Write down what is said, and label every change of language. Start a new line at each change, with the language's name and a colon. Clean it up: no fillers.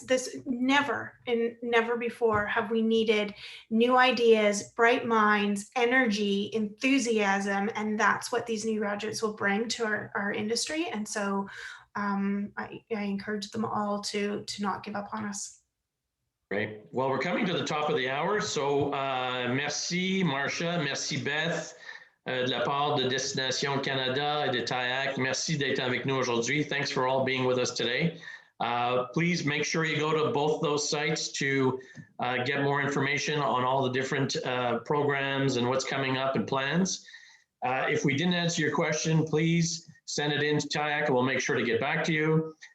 English: This never before have we needed new ideas, bright minds, energy, enthusiasm, and that's what these new graduates will bring to our industry. And so I encourage them all to not give up on us. Great. Well, we're coming to the top of the hour.
French: So merci Marsha, merci Beth. De la part de Destination Canada et de TIAC, merci d'être avec nous aujourd'hui.
English: Thanks for all being with us today. Please make sure you go to both those sites to get more information on all the different programs and what's coming up and plans. If we didn't answer your question, please send it in to TIAC and we'll make sure to get back to you.